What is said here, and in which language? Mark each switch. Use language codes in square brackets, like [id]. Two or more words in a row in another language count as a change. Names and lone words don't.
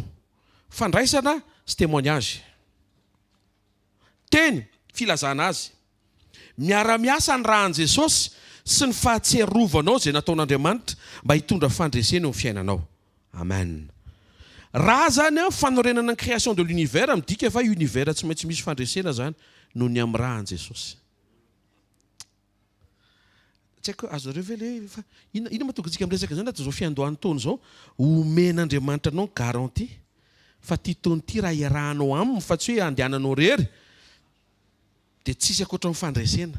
[mg] Fandraisana sy témoignage. Teny filazana azy. Miara-miasa ny rahan'i Jesosy sy ny fahatserovanao izay nataon'Andriamanitra mba hitondra fandresena eo amin'ny fiainanao. Amen. Raha zany fanorenana ny [fr] création de l'univers [mg] midika fa univers tsy maintsy misy fandresena zany noho ny amin'ny rahan'i Jesosy. Tsy haiko azo révéler fa ina mahatonga antsika miresaka zany zao fiandohan'ny taona zao omen'Andriamanitra anao garantie fa ty taona ty raha iarahanao aminy fa tsy hoe andehananao rery dia tsisy ankoatra ny fandresena.